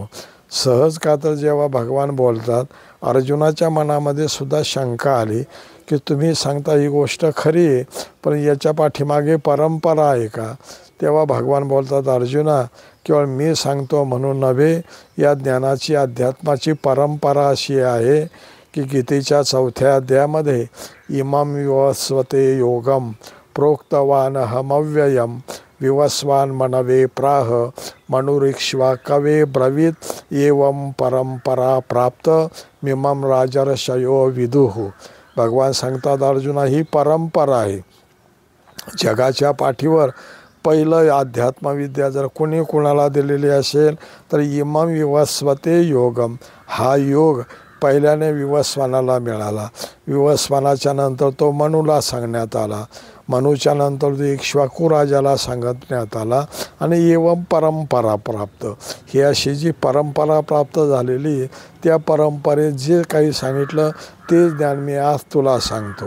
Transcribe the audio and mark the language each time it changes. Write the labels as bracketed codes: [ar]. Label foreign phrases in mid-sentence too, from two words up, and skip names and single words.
[mr] सहज का तर जेव्हा भगवान बोलतात, अर्जुनाच्या मनामध्ये सुद्धा शंका आली की तुम्ही सांगता ही गोष्ट खरी आहे, पण याच्या पाठीमागे परंपरा आहे का. तेव्हा भगवान बोलतात, अर्जुना केवळ मी सांगतो म्हणून नव्हे, या ज्ञानाची अध्यात्माची परंपरा अशी आहे की गीतेच्या 4थ्या अध्यायामध्ये [sa] इमं विवस्वते योगम प्रोक्तवान हमव्ययम विवस्वान मनवे प्राह मनुरिक्ष्वा कवे ब्रवीत एवं परंपरा प्राप्त मिमं राजर्षयो विदुः. [mr] भगवान सांगतात, अर्जुना ही परंपरा आहे. जगाच्या पाठीवर पहिलं अध्यात्मविद्या जर कोणी कोणाला दिलेली असेल तर [sa] इमं विवस्वते योगम, [mr] हा योग पहिल्याने विवस्वानाला मिळाला. विवस्वानाच्या नंतर तो मनुला सांगण्यात आला, मनुच्या नंतर तो इक्ष्वाकू राजाला सांगण्यात आला आणि [sa] एवं परंपरा प्राप्त. [mr] ही अशी जी परंपरा प्राप्त झालेली, त्या परंपरेत जे काही सांगितलं ते ज्ञान मी आज तुला सांगतो.